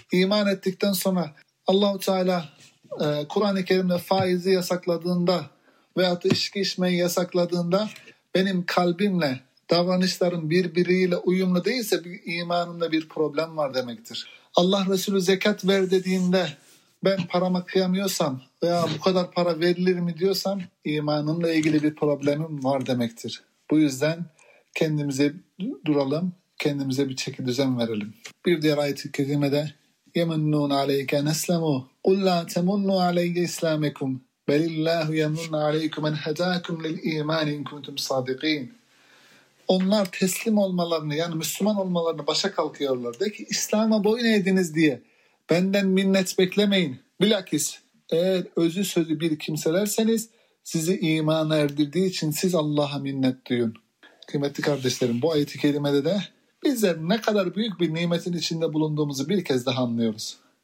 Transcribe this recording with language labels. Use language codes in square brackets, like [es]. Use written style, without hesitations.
[tr] İman ettikten sonra Allah-u Teala Kur'an-ı Kerim'de faizi yasakladığında veyahut da içki içmeyi yasakladığında benim kalbimle davranışlarım birbiriyle uyumlu değilse bir imanımda bir problem var demektir. Allah Resulü zekat ver dediğinde ben parama kıyamıyorsam veya bu kadar para verilir mi diyorsam imanımla ilgili bir problemim var demektir. Bu yüzden kendimize duralım, kendimize bir çeki düzen verelim. Bir diğer ayet-i kerimede [ar] يَمُنُّونَ عَلَيْكَ نَسْلَمُوا قُلْ لَا تَمُنُّوا عَلَيْكَ إِسْلَامِكُمْ بَلِ اللّٰهُ يَمُنُّ عَلَيْكُمْ اَنْ هَدَاكُمْ لِلْا۪يمَانِ اِنْ كُنْتُمْ صَادِق۪ينَ [tr] Onlar teslim olmalarını yani Müslüman olmalarını başa kalkıyorlar. De ki İslam'a boyun eğdiniz diye benden minnet beklemeyin. Bilakis eğer özü sözü bir kimselerseniz sizi imana erdirdiği için siz Allah'a minnet duyun. Kıymetli kardeşlerim bu ayet-i kerimede de bizler ne kadar büyük bir nimetin içinde bulunduğumuzu bir kez daha anlıyoruz.